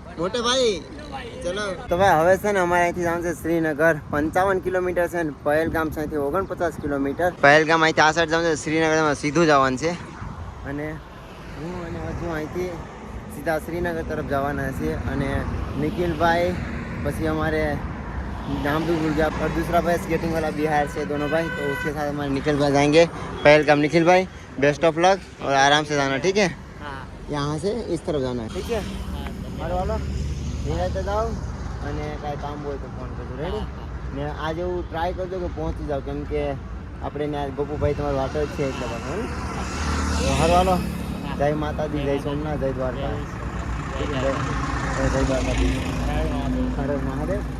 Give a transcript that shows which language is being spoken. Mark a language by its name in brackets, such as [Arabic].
[Gujarati] મોટે ભાઈ ચલો તો ભાઈ હવે છે ને અમારે અહીંથી જવાનું છે શ્રીનગર. 55 કિલોમીટર છે ને પહેલગામ છે અહીંથી 49 કિલોમીટર. પહેલગામ અહીંથી આ સાઈડ જવાનું છે, શ્રીનગરમાં સીધું જવાનું છે. અને હું અને હજુ અહીંથી સીધા શ્રીનગર તરફ જવાના છે. અને નિખિલભાઈ પછી [Hindi] हमारे नाम भी भूल गया, और दूसरा भाई स्केटिंग वाला बिहार से, दोनों भाई, तो उसके साथ हमारे निखिल भाई जाएंगे पहलगाम. निखिल भाई बेस्ट ऑफ लक और आराम से जाना, ठीक है. यहाँ से इस तरफ जाना है, ठीक है. [Gujarati] મારો હાલો નિરાતે જાઓ અને કાંઈ કામ હોય તો ફોન કરજો. રેડી ને આજે હું ટ્રાય કરજો કે પહોંચી જાઉં, કેમ કે આપણે ત્યાં ગોપુભાઈ તમારો વાટો જ છે એટલે બધું. હારો હાલો. જય માતાજી, જય સોમનાથ, જય દ્વારકા, જય દ્વારકાધીશ, હર હર મહાદેવ.